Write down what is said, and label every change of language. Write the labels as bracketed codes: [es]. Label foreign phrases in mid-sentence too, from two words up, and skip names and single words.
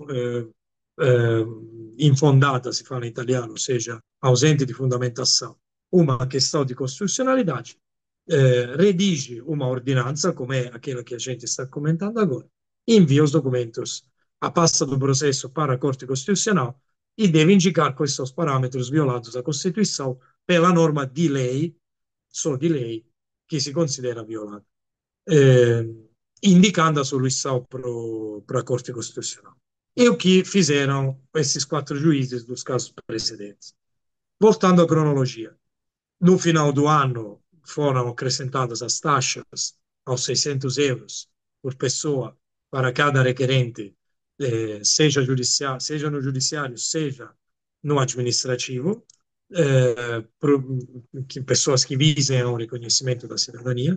[pt] infondata, si fala in italiano, ou seja, ausente di fundamentação, uma questão de constitucionalidade, redige uma ordinança, como é aquela que a gente está comentando agora, envia os documentos a pasta do processo para a Corte Constitucional e deve indicar quais são os parâmetros violados da Constituição pela norma di lei, só di lei, que se considera violada, indicando a solução para a Corte Constitucional. E o que fizeram esses quatro juízes dos casos precedentes. Voltando à cronologia, no final do ano foram acrescentadas as taxas aos 600 euros por pessoa para cada requerente, seja no judiciário, seja no administrativo, pessoas que visem ao reconhecimento da cidadania.